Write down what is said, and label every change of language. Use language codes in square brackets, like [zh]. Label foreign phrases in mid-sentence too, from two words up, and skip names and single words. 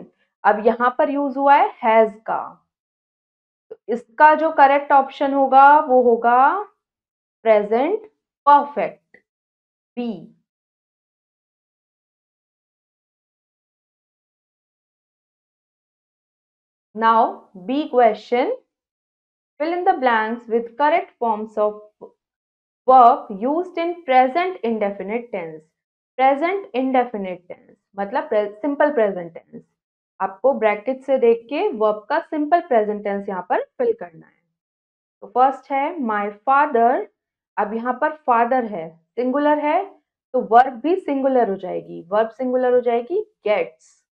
[hi] अब यहाँ पर यूज हुआ है हैज का, तो इसका जो करेक्ट ऑप्शन होगा वो होगा [en] present perfect, [hi] बी। [en] now B question, fill in the blanks with correct forms of verb used in present indefinite tense। present indefinite tense [hi] मतलब [en] simple present tense. [hi] आपको ब्रैकेट से देख के वर्ब का [en] simple present tense [hi] यहाँ पर फिल करना है। तो फर्स्ट है [en] my father. [hi] अब यहाँ पर फादर है, सिंगुलर है, तो वर्ब भी सिंगुलर हो जाएगी, [en] verb singular [hi] हो जाएगी गेट्स।